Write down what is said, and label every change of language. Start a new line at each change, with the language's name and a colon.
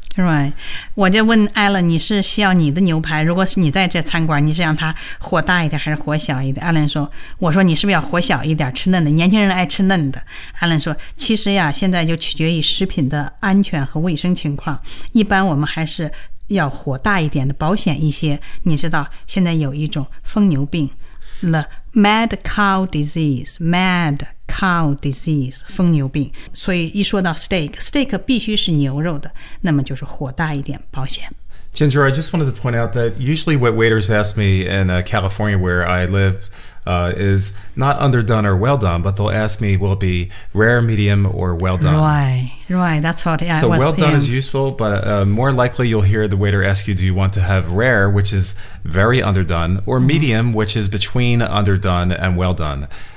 Chinese: Right. 我就问 Alan, 你是需要你的牛排？如果是你在这餐馆，你是让它火大一点还是火小一点 ？Alan 说，我说你是不是要火小一点，吃嫩的？年轻人爱吃嫩的。Alan 说，其实呀，现在就取决于食品的安全和卫生情况。一般我们还是要火大一点的，保险一些。你知道现在有一种疯牛病 ，
English: the mad cow disease, mad.
Chinese: Cow disease, 疯牛病。所以一说到 steak 必须是牛肉的，那么就是火大一点，保险。
English: Ginger, I just wanted to point out that usually what waiters ask me in California where I live is not underdone or well done, but they'll ask me will it be rare, medium, or well done. Right, that's what I was saying. So well done is useful, but more likely you'll hear the waiter ask you, do you want to have rare, which is very underdone, or medium, which is between underdone and well done.